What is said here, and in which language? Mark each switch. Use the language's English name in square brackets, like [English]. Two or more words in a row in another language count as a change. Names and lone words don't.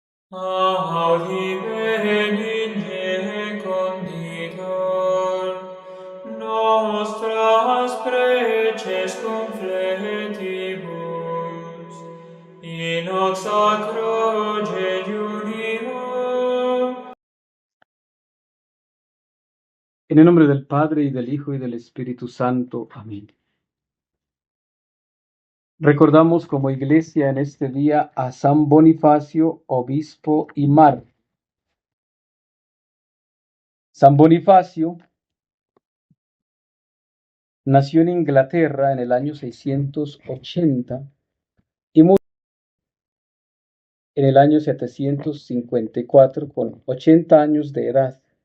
[Latin] Audi benigne conditor, nostras preces confletibus, in hoc sacro jejunio. [Spanish] En el nombre del Padre, y del Hijo, y del Espíritu Santo. Amén. Recordamos como iglesia en este día a San Bonifacio, obispo y mártir. San Bonifacio nació en Inglaterra en el año 680 y murió en el año 754 con 80 años de edad.